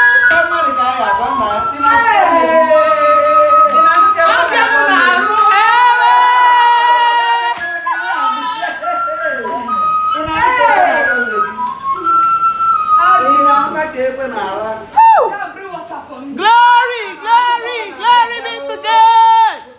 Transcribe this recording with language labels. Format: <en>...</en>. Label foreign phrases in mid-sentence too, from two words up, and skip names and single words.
<ig>Papa dị ka a ga-agwa nna ya. Ị na-anụ ka Hey! ị na-anụ ka Ọ bịa m n'arụ. Ị na-anụ ka ị na-anụ ka ekwe na-ala.</ig> <en>Ya bring water for me. Glory, glory, glory be to God.</en>